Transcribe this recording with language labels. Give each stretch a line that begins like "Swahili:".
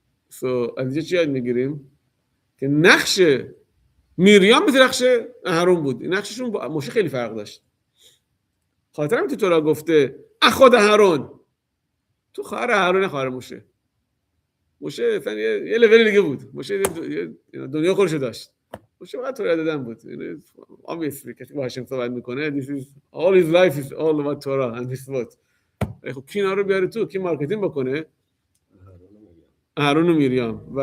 Persian: So, از اینجا چی یاد میگیریم؟ که نقش میریام مثل نقش اهرون بود. نقششون با موشه خیلی فرق داشت. خاطر همین تو تورا گفته اخواد اهرون، تو خواهر اهرون خواهر موشه. موشه اصلا یه لول دیگه بود. موشه دنیا خودشو داشت. موشه فقط تورا دادن بود.
English: obviously
Persian: کسی با هاشم صحبت میکنه
English: this is all his life is all about Torah and this what.
Persian: خب کی اینا رو بیاره تو؟ کی مارکتینگ بکنه؟ اهرون و میریام.